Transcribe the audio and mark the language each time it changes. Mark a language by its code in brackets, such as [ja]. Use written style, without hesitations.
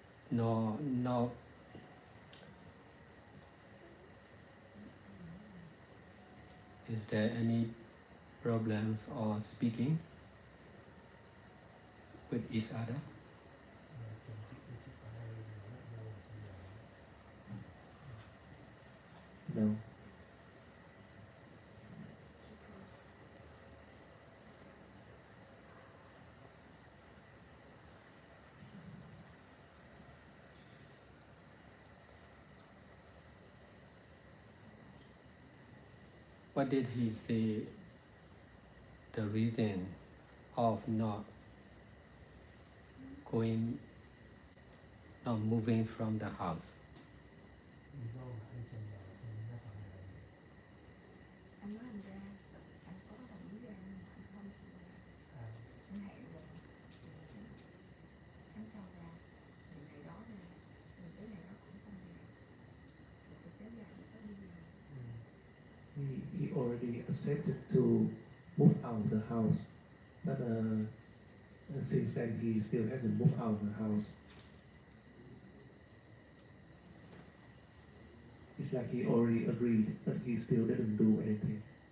[en] No. Is there any problems or speaking with each other? [vi] Chồng chị với chị có hay nói lại nhau ở trong nhà. [en] No. What did he say the reason of not moving from the house? [vi] Lý do mà anh chồng bảo không ra khỏi nhà là gì? Anh nói anh ra, anh có đồng ý ra nhưng mà anh không chịu ra. Anh hẹn rồi, tháng sau ra, rồi ngày đó ra, rồi tới ngày đó cũng không ra. Rồi tôi kéo dài có đi về. [en] He already accepted to move out of the house, but since then he still hasn't moved out of the house. It's like he already agreed, but he still didn't do anything.